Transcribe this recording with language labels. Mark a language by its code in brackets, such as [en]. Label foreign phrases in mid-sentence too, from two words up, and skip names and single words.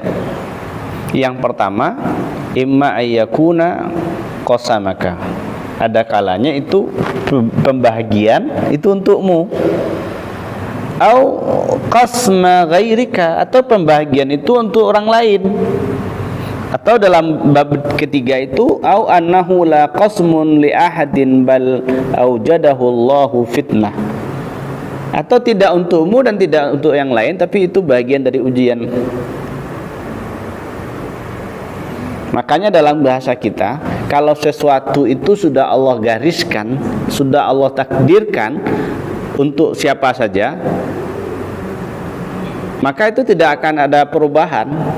[id] Yang pertama, [ar] إما أن يكون قسمك. [id] Ada kalanya itu pembahagian itu untukmu. [ar] أو قسم غيرك, [id] atau pembahagian itu untuk orang lain. Atau dalam bab ketiga itu [ar] أو أنه لا قسم لأحد بل أوجده الله فتنة. [id] Atau tidak untukmu dan tidak untuk yang lain, tapi itu bagian dari ujian. Makanya dalam bahasa kita, kalau sesuatu itu sudah Allah gariskan, sudah Allah takdirkan untuk siapa saja, maka itu tidak akan ada perubahan.